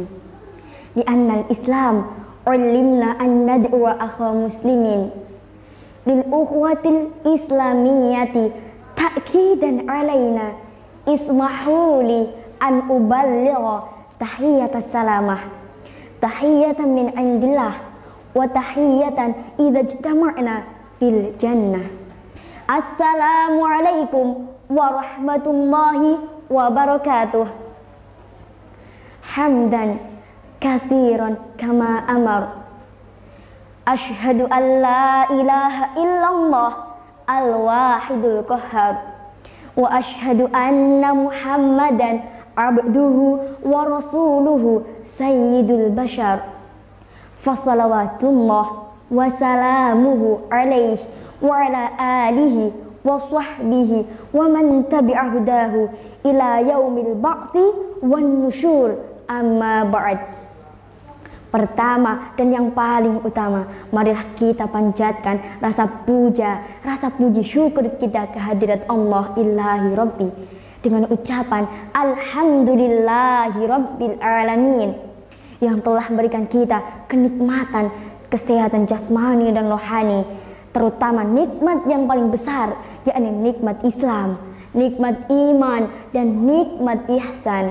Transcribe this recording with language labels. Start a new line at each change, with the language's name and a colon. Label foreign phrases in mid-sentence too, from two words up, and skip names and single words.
Arabic: لأن الإسلام علمنا أن ندعو أخا مسلمين للأخوة الإسلامية تأكيدا علينا. اسمحوا لي أن أبلغ تحية سلامة، تحية من عند الله وتحية إذا اجتمعنا في الجنة. السلام عليكم ورحمة الله وبركاته. حمدا كثيرا كما أمر. أشهد أن لا إله إلا الله الواحد القهار. وأشهد أن محمدا عبده ورسوله سيد البشر. فصلوات الله وسلامه عليه وعلى آله وصحبه ومن تبع هداه إلى يوم البعث والنشور. أما بعد.
Indonesian: Pertama dan yang paling utama, marilah kita panjatkan rasa puja, rasa puji syukur kita kehadirat
Arabic: الله إلهي ربي
Indonesian: dengan ucapan
Arabic: الحمد لله رب العالمين
Indonesian: yang telah memberikan kita kenikmatan, kesehatan jasmani dan rohani, terutama nikmat yang paling besar, yakni nikmat Islam, nikmat iman, dan nikmat ihsan.